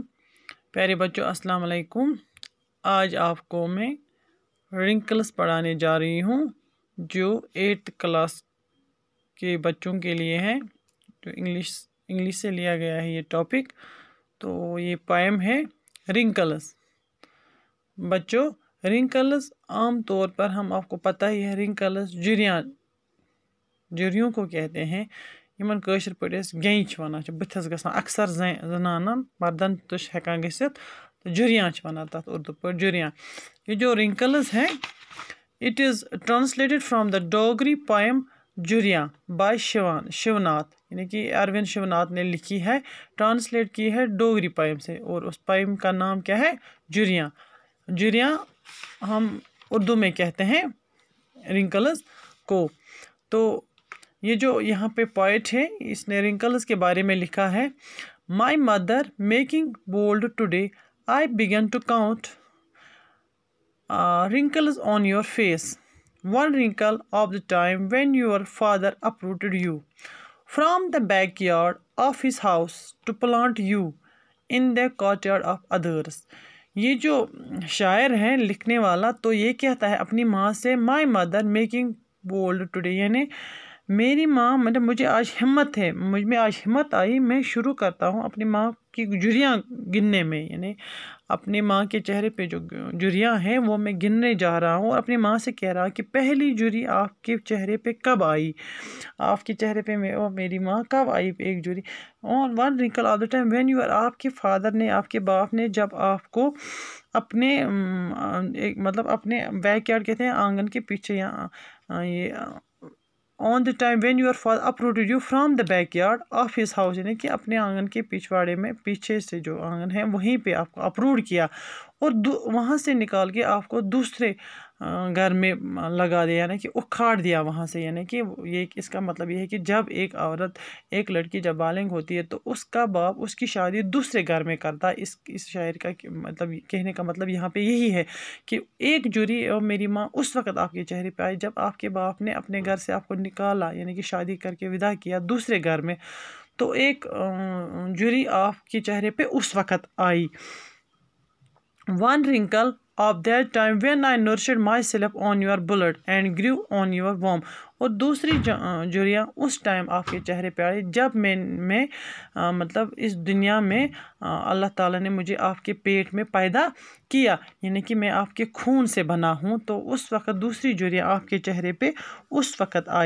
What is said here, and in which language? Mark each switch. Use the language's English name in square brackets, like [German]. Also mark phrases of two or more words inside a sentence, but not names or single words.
[Urdu] پیارے بچوں السلام علیکم۔ آج آپ کو میں رنکلس پڑھانے جا رہی ہوں جو 8th کلاس کے بچوں کے لیے ہے، جو انگلش سے لیا گیا ہے یہ ٹاپک۔ تو یہ پوئم ہے رنکلس۔ بچوں رنکلس عام طور پر آپ کو پتہ ہی ہے، رنکلس جریوں کو کہتے ہیں۔ [Kashmiri] یمن کٲشِر پٲٹھۍ أسۍ گٮ۪نٛج چھِ وَنان، بٕتھِس گژھان اکثر زنانن مردن تہِ چھِ ہٮ۪کان گٔژھِتھ، تو جریاں چھِ وَنان تَتھ اردو پٲٹھۍ جریاں۔ [Urdu] یہ جو رنکلز ہے [English] it is translated from the Dogri poem [Urdu] جریاں بائی شیوناتھ، یعنی کہ اروند شیوناتھ نے لکھی ہے، ٹرانسلیٹ کی ہے ڈوگری پوئم سے، اور اس پوئم کا نام کیا ہے؟ جریاں۔ جریاں ہم اردو میں کہتے ہیں رنکلز کو۔ تو یہ جو یہاں پہ پوئٹ ہے، اس نے رنکلز کے بارے میں لکھا ہے: [English] my mother making bold today I began to count wrinkles on your face, one wrinkle of the time when your father uprooted you from the backyard of his house to plant you in the courtyard of others۔ [Urdu] یہ جو شاعر ہے لکھنے والا، تو یہ کہتا ہے اپنی ماں سے، [English] my mother making bold today, [Urdu] یعنی میری ماں، مطلب مجھے آج ہمت ہے، مجھ میں آج ہمت آئی، میں شروع کرتا ہوں اپنی ماں کی جریاں گننے میں، یعنی اپنی ماں کے چہرے پہ جو جریاں ہیں وہ میں گننے جا رہا ہوں، اور اپنی ماں سے کہہ رہا کہ پہلی جری آپ کے چہرے پہ کب آئی، آپ کے چہرے پہ میری ماں کب آئی ایک جری۔ [English] اور one wrinkle of the time when you are, [Urdu] آپ کے فادر نے، آپ کے باپ نے جب آپ کو اپنے مطلب اپنے [English] backyard [Urdu] کہتے ہیں آنگن کے پیچھے، یا یہ [English] on the time when your father uprooted you from the backyard of his house, [Urdu] یعنی کہ اپنے آنگن کے پچھواڑے میں، پیچھے سے جو آنگن ہے وہیں پہ آپ کو اپروڈ کیا، اور وہاں سے نکال کے آپ کو دوسرے گھر میں لگا دیا، یعنی کہ اکھاڑ دیا وہاں سے۔ یعنی کہ یہ اس کا مطلب یہ ہے کہ جب ایک عورت، ایک لڑکی جب بالغ ہوتی ہے تو اس کا باپ اس کی شادی دوسرے گھر میں کرتا ہے۔ اس شاعر کا مطلب کہنے کا مطلب یہاں پہ یہی ہے کہ ایک جری اور میری ماں اس وقت آپ کے چہرے پہ آئی جب آپ کے باپ نے اپنے گھر سے آپ کو نکالا، یعنی کہ شادی کر کے ودا کیا دوسرے گھر میں، تو ایک جری آپ کے چہرے پہ اس وقت آئی۔ [English] One wrinkle of that time when I nourished myself on your blood and grew on your womb، [Urdu] اور دوسری جریاں اس ٹائم آپ کے چہرے پہ آئی جب میں مطلب اس دنیا میں اللہ تعالیٰ نے مجھے آپ کے پیٹ میں پیدا کیا، یعنی کہ میں آپ کے خون سے بنا ہوں، تو اس وقت دوسری جریاں آپ کے چہرے پہ اس وقت آئی۔